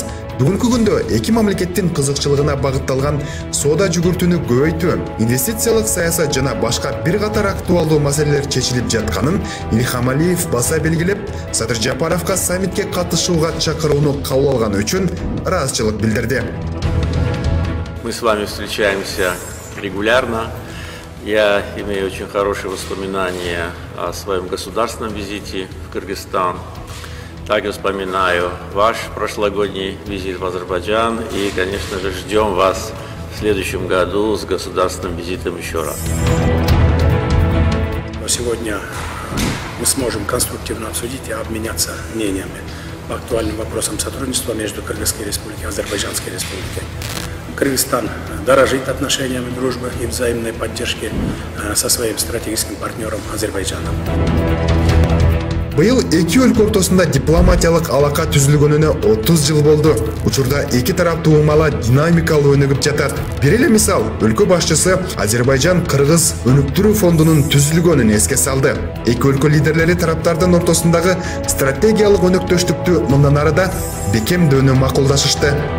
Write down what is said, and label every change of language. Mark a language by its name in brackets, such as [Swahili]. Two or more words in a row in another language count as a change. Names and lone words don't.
[Kyrgyz] Бүгүнкү күндө эки мамлекеттин кызыкчылыгына багытталган соода жүгүртүүнү көбөйтүү, инвестициялык саясат жана башка бир катар актуалдуу маселелер чечилип жатканын Ильхам Алиев баса белгилеп, Садыр Жапаровго саммитке катышууга чакырууну кабыл алганы үчүн ыраазычылык билдирди. [Russian] Мы с вами встречаемся регулярно. Я имею очень хорошие воспоминания о своем государственном визите в Кыргызстан. Также вспоминаю ваш прошлогодний визит в Азербайджан и, конечно же, ждем вас в следующем году с государственным визитом еще раз. Сегодня мы сможем конструктивно обсудить и обменяться мнениями по актуальным вопросам сотрудничества между Кыргызской Республикой и Азербайджанской Республикой. Кыргызстан дорожит отношениями дружбы и взаимной поддержки со своим стратегическим партнером Азербайджаном. [Kyrgyz] Быйыл эки өлкө ортосунда дипломатиялык алака түзүлгөнүнө 30 жыл болду. Учурда эки тараптуу умала динамикалуу өнүгүп жатат. Бир эле мисал, өлкө башчысы Азербайжан-Кыргыз өнүктүрүү фондунун түзүлгөнүн эске салды. Эки өлкө лидерлери тараптардын ортосундагы стратегиялык өнөктөштүктү мындан арыда бекемдөөнү макулдашышты.